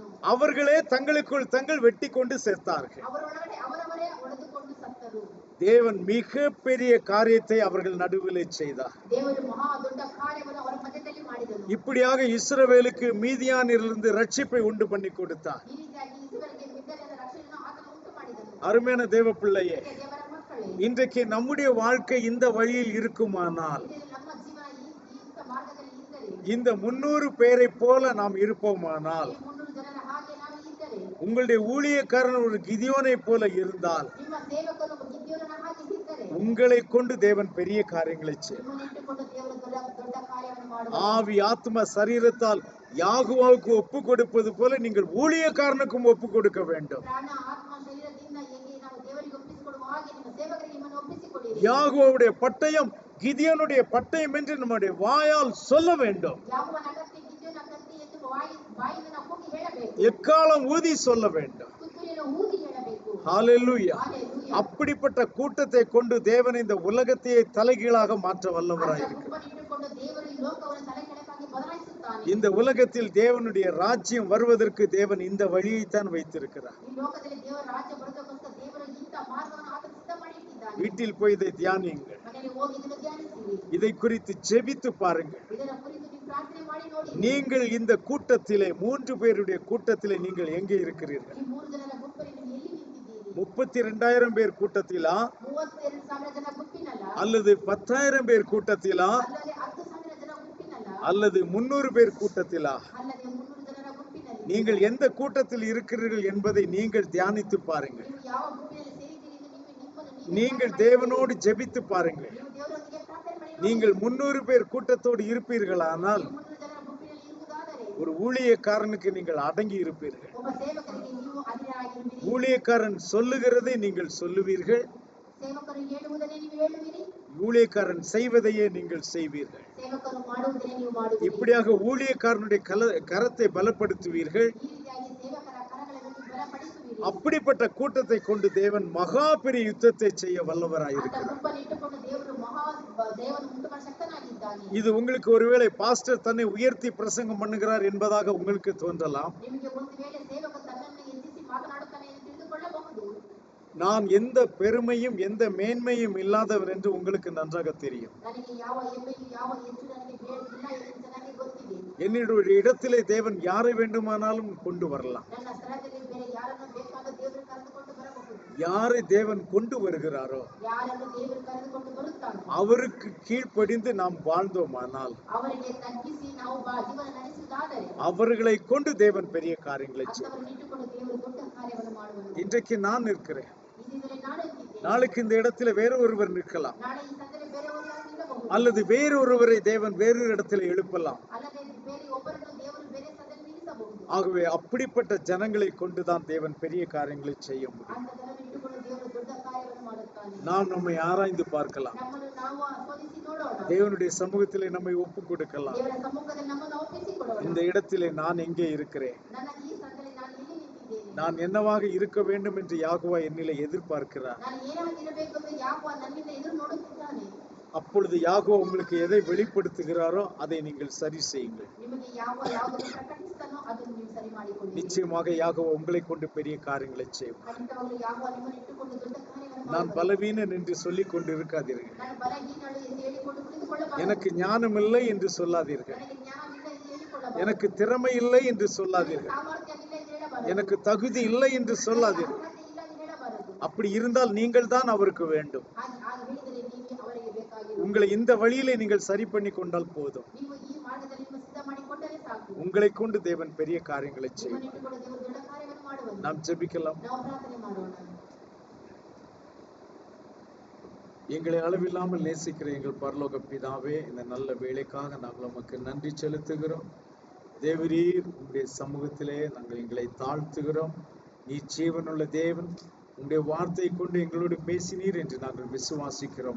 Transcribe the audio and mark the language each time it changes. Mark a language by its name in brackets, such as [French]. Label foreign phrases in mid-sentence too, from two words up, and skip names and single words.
[Tamil] அவர்களே தங்களுக்குள் தங்கள் வெட்டி கொண்டு சேர்த்தார்கள். [Kannada] ಅವರೊಳಗಡೆ ಅವರವರೇ ಒಡೆದುಕೊಂಡು ಸತ್ತರು. [Tamil] தேவன் மிக பெரிய காரியத்தை அவர்கள் நடுவிலே செய்தார். [Kannada] ದೇವರು ಮಹಾ ದೊಡ್ಡ ಕಾರ್ಯವನ್ನು ಅವರ ಮಧ್ಯದಲ್ಲಿ ಮಾಡಿದನು. [Tamil] இப்படியாக இஸ்ரவேலுக்கு மீதியானிலிருந்து ரட்சிப்பை உண்டு பண்ணி கொடுத்தார். [Kannada] ಈ ರೀತಿಯಾಗಿ ಇಸ್ರಾಯೇಲಿಗೆ ಮಿದ್ಯಾನ್ಯದ ರಕ್ಷಣೆಯನ್ನು ಆತನು ಉಂಟು ಮಾಡಿದನು. [Tamil] அருமையான தேவ பிள்ளையே, [Kannada] ದೇವರ ಮಕ್ಕಳೇ, [Tamil] இன்றைக்கு நம்முடைய வாழ்க்கை இந்த வழியில் இருக்குமானால், [Kannada] ಇದು ನಮ್ಮ ಜೀವನ ಇಂಥ ಮಾರ್ಗದಲ್ಲಿ ಇದ್ದರೆ, [Tamil] இந்த 300 பேரை போல நாம் இருப்போமானால், [Kannada] ಈ 300 ಜನರ ಹಾಗೆ ನಾವು ಇದ್ದರೆ, [Tamil] உங்களுடைய ஊழியக்காரன் ஒரு கிதியோனை போல இருந்தால், [Kannada] ನಿಮ್ಮ ಸೇವಕರು ಗಿದ್ಯೋನನ ಹಾಗೆ ಇದ್ದರೆ, [Tamil] உங்களை கொண்டு தேவன் பெரிய காரியங்களை செய்வார். [Kannada] ನಿಮ್ಮನ್ನು ಇಟ್ಟುಕೊಂಡು ದೇವರು ದೊಡ್ಡ ಕಾರ್ಯವನ್ನು ಮಾಡುವರು. [Tamil] ஆவி ஆத்ம சரீரத்தால் யாகுவாவுக்கு ஒப்பு கொடுப்பது போல நீங்கள் ஊழியக்காரனுக்கும் ஒப்பு கொடுக்க வேண்டும். [Kannada] ಪ್ರಾಣ ಆತ್ಮ ಶರೀರದಿಂದ ಹೇಗೆ ನಾವು ದೇವರಿಗೆ ಒಪ್ಪಿಸಿಕೊಡುವ ಹಾಗೆ ನಿಮ್ಮ ಸೇವಕರಿಗೆ ನಿಮ್ಮನ್ನು ಒಪ್ಪಿಸಿಕೊಡಿರಿ. [Tamil] யாகுவாவுடைய பட்டயம் கிதியோனுடைய பட்டயம் என்று நம்முடைய வாயால் சொல்ல வேண்டும். [Kannada] ಯಾವನ ಕತ್ತಿ ಗಿದ್ಯೋನ ಕತ್ತಿ ಎಂದು ಬಾಯಿಂದ ನಾವು ಹೋಗಿ ಹೇಳಬೇಕು. [Tamil] எக்காலம் ஊதி சொல்ல வேண்டும். [Kannada] ತುತ್ತೂರಿಯನ್ನು ಊದಿ ಹೇಳಬೇಕು. [Tamil] ஹalleluya. [Kannada] Hallelujah. [Tamil] அப்படிப்பட்ட கூட்டத்தை கொண்டு தேவன் இந்த உலகத்தையே தலைகீழாக மாற்ற வல்லவராய் [Kannada] ಅಂತ [Tamil] இருக்கிறார். [Kannada] ಗುಂಪನ್ನು ಇಟ್ಟುಕೊಂಡು ದೇವರು ಈ ಲೋಕವನ್ನು ತಲೆಕೆಳಗಾಗಿ ಬದಲಾಯಿಸುತ್ತಾನೆ. [Tamil] இந்த உலகத்தில் தேவனுடைய ராஜ்யம் வருவதற்கு தேவன் இந்த வழியைத்தான் வைத்திருக்கிறார். [Kannada] ಈ ಲೋಕದಲ್ಲಿ ದೇವರ ರಾಜ್ಯ ಬರುವುದಕ್ಕೋಸ್ಕರ ದೇವರು ಇಂಥ ಮಾರ್ಗವನ್ನು ಆತ ಸಿದ್ಧ ಮಾಡಿ ಇಟ್ಟಿದ್ದಾನೆ. [Tamil] வீட்டில் போய் இதை தியானியுங்கள். [Kannada] ಮನೆಯಲ್ಲಿ ಹೋಗಿ ಇದನ್ನು ಧ್ಯಾನಿಸಿರಿ. [Tamil] இதை குறித்து ஜெபித்து பாருங்கள். [Kannada] ಇದರ ಕುರಿತು ನೀವು ಪ್ರಾರ್ಥನೆ ಮಾಡಿ ನೋಡಿ. [Tamil] நீங்கள் இந்த கூட்டத்திலே 3 பேருடைய கூட்டத்திலே நீங்கள் எங்கே இருக்கிறீர்கள்? [Kannada] ಈ 3 ಜನರ ಗುಂಪಲ್ಲಿ ನೀವು ಎಲ್ಲಿ ನಿಂತಿದ್ದೀರಿ? [Tamil] 32,000 பேர் கூட்டத்திலா [Kannada] 32,000 ಜನ ಗುಂಪಿನಲ್ಲ, [Tamil] அல்லது 10,000 பேர் கூட்டத்திலா [Kannada] ಅಲ್ಲದೆ 10,000 ಜನ ಗುಂಪಿನಲ್ಲ, [Tamil] அல்லது 300 பேர் கூட்டத்திலா? [Kannada] ಅಲ್ಲದೆ 300 ಜನರ ಗುಂಪಿನಲ್ಲಿ [Tamil] நீங்கள் எந்த கூட்டத்தில் இருக்கிறீர்கள் என்பதை நீங்கள் தியானித்து பாருங்கள். [Kannada] ನೀವು ಯಾವ ಗುಂಪಿನಲ್ಲಿ ಸೇರಿದ್ದೀರಿ ಎಂದು ನಿಮ್ಮನ್ನು [Tamil] நீங்கள் தேவனோடு ஜெபித்து பாருங்கள். [Kannada] ನೀವು ದೇವರೊಂದಿಗೆ ಪ್ರಾರ್ಥನೆ ಮಾಡಿ ನೋಡಿ. [Tamil] நீங்கள் 300 பேர் கூட்டத்தோடு இருப்பீர்களானால் [Kannada] 300 ಜನರ ಗುಂಪಿನಲ್ಲಿ ಇರುವುದಾದರೆ [Tamil] ஒரு ஊழியக்காரனுக்கு நீங்கள் அடங்கி இருப்பீர்கள். [Kannada] ಒಬ್ಬ ಸೇವಕರಿಗೆ ನೀವು ಅಧೀನರಾಗಿರುವಿರಿ. [Tamil] ஊழியக்காரன் சொல்லுகிறதை நீங்கள் சொல்லுவீர்கள். [Kannada] ಸೇವಕರು ಹೇಳುವುದನ್ನೇ ನೀವು ಹೇಳುವಿರಿ. [Tamil] ஊழியக்காரன் செய்வதையே நீங்கள் செய்வீர்கள். [Kannada] ಸೇವಕರು ಮಾಡುವುದನ್ನೇ ನೀವು ಮಾಡುವಿರಿ. [Tamil] இப்படியாக ஊழியக்காரனுடைய கரத்தை பலப்படுத்துவீர்கள். [Kannada] ಈ ರೀತಿಯಾಗಿ ಸೇವಕರ ಕರಗಳನ್ನು ನೀವು ಬಲಪಡಿಸುವಿರಿ. [Tamil] அப்படிப்பட்ட கூட்டத்தை கொண்டு தேவன் மகா பெரிய யுத்தத்தை செய்ய [Kannada] ಆತ [Tamil] வல்லவராயிருக்கிறார். [Kannada] ಗುಂಪನ್ನು ಇಟ್ಟುಕೊಂಡು ದೇವರು ಉಂಟು ಮಾಡಿ ಶಕ್ತನಾಗಿದ್ದಾನೆ. [Tamil] இது உங்களுக்கு ஒருவேளை பாஸ்டர் தன்னை உயர்த்தி பிரசங்கம் பண்ணுகிறார் என்பதாக உங்களுக்கு தோன்றலாம். [Kannada] ನಿಮಗೆ ಒಂದು ವೇಳೆ ಸೇವಕ ತನ್ನನ್ನು ಎತ್ತಿಸಿ ಮಾತನಾಡುತ್ತಾನೆ ಎಂದು [Tamil] நான் எந்த பெருமையும் எந்த மேன்மையும் இல்லாதவர் என்று உங்களுக்கு நன்றாக தெரியும். [Kannada] ನನಗೆ ಯಾವ ಹೆಮ್ಮೆಯೂ ಯಾವ ಹೆಚ್ಚು ನನಗೆ ಇಲ್ಲ ಎಂದು ನನಗೆ ಗೊತ್ತಿದೆ. [Tamil] என்னுடைய இடத்திலே தேவன் யாரை வேண்டுமானாலும் கொண்டு வரலாம். [Kannada] ನನ್ನ ಸ್ಥಳದಲ್ಲಿ ಬೇರೆ ಯಾರನ್ನು ಬೇಕಾದ ದೇವರು ಕರೆದುಕೊಂಡು ಬರಬಹುದು. [Tamil] யாரை தேவன் கொண்டு வருகிறாரோ [Kannada] ಯಾರನ್ನು ದೇವರು ಕರೆದುಕೊಂಡು ಬರುತ್ತಾನೆ [Tamil] அவருக்கு கீழ்ப்படிந்து நாம் வாழ்ந்தோமானால் [Kannada] ಅವರಿಗೆ ತಗ್ಗಿಸಿ ನಾವು ಜೀವನ ನಡೆಸುವುದಾದರೆ [Tamil] அவர்களை கொண்டு தேவன் பெரிய காரியங்களை செய்வார். [Kannada] ಅವರನ್ನು ಇಟ್ಟುಕೊಂಡು ದೇವರು ದೊಡ್ಡ ಕಾರ್ಯವನ್ನು ಮಾಡುವರು. [Tamil] இன்றைக்கு நான் இருக்கிறேன், [Kannada] ಇದರಲ್ಲಿ ನಾನು ಇದ್ದೇನೆ. [Tamil] நாளைக்கு இந்த இடத்துல வேற ஒருவர் நிற்கலாம், [Kannada] ನಾಳೆ ಈ ಸಂದರ್ಭದಲ್ಲಿ ಬೇರೆಯವರು ಯಾರು ನಿಲ್ಲಬಹುದು. [Tamil] அல்லது வேறொருவரை தேவன் வேறொரு இடத்துல எழுப்பலாம். [Kannada] ಅಲ್ಲದೆ ಬೇರೆ ಒಬ್ಬರನ್ನು ದೇವರು ಬೇರೆ ಸಂದರ್ಭದಲ್ಲಿ ನಿಲ್ಲಿಸಬಹುದು. [Tamil] ஆகவே அப்படிப்பட்ட ஜனங்களை கொண்டுதான் தேவன் பெரிய காரியங்களை செய்ய முடியும். [Kannada] ಅಂತ ಜನರನ್ನು ಇಟ್ಟುಕೊಂಡು ದೇವರು ದೊಡ್ಡ ಕಾರ್ಯವನ್ನು ಮಾಡುತ್ತಾನೆ. [Tamil] நாம் நம்மை ஆராய்ந்து பார்க்கலாம், [Kannada] ನಮ್ಮನ್ನು ನಾವು ಆಸ್ವಾದಿಸಿ ನೋಡೋಣ. [Tamil] தேவனுடைய சமூகத்திலே நம்மை ஒப்பு கொடுக்கலாம். [Kannada] ದೇವರ ಸಮ್ಮುಖದಲ್ಲಿ ನಮ್ಮನ್ನು ಒಪ್ಪಿಸಿಕೊಡೋಣ. [Tamil] இந்த இடத்திலே நான் எங்கே இருக்கிறேன், [Kannada] ನನ್ನ ಈ ಸಂದರ್ಭದಲ್ಲಿ ನಾನು ಎಲ್ಲಿ ನಿಂತಿದ್ದೇನೆ, [Tamil] நான் என்னவாக இருக்க வேண்டும் என்று யாகுவா என்னிலே எதிர்பார்க்கிறார். [Kannada] ನಾನು ಏನಾಗಿರಬೇಕು ಎಂದು ಯಾಕೋ ನನ್ನಿಂದ ಎದುರು ನೋಡುತ್ತಿದ್ದಾನೆ. [Tamil] அப்பொழுது யாகோ உங்களுக்கு எதை வெளிப்படுத்துகிறாரோ அதை நீங்கள் சரி செய்யுங்கள். [Kannada] ನಿಮಗೆ ಯಾವುದನ್ನು ಪ್ರಕಟಿಸ್ತಾನೋ ಅದನ್ನು ನೀವು ಸರಿ ಮಾಡಿಕೊಳ್ಳಿ. [Tamil] நிச்சயமாக யாகோ உங்களை கொண்டு பெரிய காரியங்களை செய்வார். [Kannada] ಖಂಡಿತವಾಗಲೂ ಯಾಕೋ ನಿಮ್ಮನ್ನು ಇಟ್ಟುಕೊಂಡು ದೊಡ್ಡ ಕಾರ್ಯವನ್ನು [Tamil] நான் [Kannada] ಮಾಡುವನು. [Tamil] பலவீனன் என்று சொல்லிக் கொண்டு இருக்காதீர்கள், [Kannada] ನಾನು ಬಲಹೀನಳು ಎಂದು ಹೇಳಿಕೊಂಡು ಕುಳಿತುಕೊಳ್ಳಬಾರದು. [Tamil] எனக்கு ஞானம் இல்லை என்று சொல்லாதீர்கள், [Kannada] ನನಗೆ ಜ್ಞಾನವಿಲ್ಲ ಎಂದು ಹೇಳಿಕೊಳ್ಳಬಾರದು. [Tamil] எனக்கு திறமை இல்லை என்று சொல்லாதீர்கள், [Kannada] ಸಾಮರ್ಥ್ಯವಿಲ್ಲ ಎಂದು ಹೇಳಬಾರದು. [Tamil] எனக்கு தகுதி இல்லை என்று சொல்லாதீர்கள். [Kannada] ಅರ್ಹತೆ ಇಲ್ಲ ಎಂದು ಹೇಳಬಾರದು. [Tamil] அப்படி இருந்தால் நீங்கள் தான் அவருக்கு வேண்டும். [Kannada] ಹಾಗೆ ಹೇಳಿದರೆ ನೀವು ಅವರಿಗೆ ಬೇಕಾಗಿರುವುದು. [Tamil] உங்களை இந்த வழியிலே நீங்கள் சரி பண்ணி கொண்டால் போதும். [Kannada] ನೀವು ಈ ಮಾರ್ಗದಲ್ಲಿ ನಿಮ್ಮ ಸಿದ್ಧ ಮಾಡಿಕೊಂಡರೆ ಸಾಕು. [Tamil] உங்களை கொண்டு தேவன் பெரிய காரியங்களை செய்வார். [Kannada] ನಿಮ್ಮನ್ನು ಇಟ್ಟುಕೊಂಡು ದೇವರು ದೊಡ್ಡ ಕಾರ್ಯವನ್ನು ಮಾಡುವನು. [Tamil] நாம் ஜெபிக்கலாம். [Kannada] ನಾವು ಪ್ರಾರ್ಥನೆ ಮಾಡೋಣ. [Tamil] எங்களை அளவில்லாமல் நேசிக்கிற எங்கள் பரலோக பிதாவே, இந்த நல்ல வேலைக்காக நாங்கள் உமக்கு நன்றி செலுத்துகிறோம். தேவரீர் உங்களுடைய சமூகத்திலே நாங்கள் எங்களை தாழ்த்துகிறோம். நீ ஜீவனுள்ள தேவன், உங்களுடைய வார்த்தை கொண்டு எங்களோடு பேசினீர் என்று நாங்கள் விசுவாசிக்கிறோம்.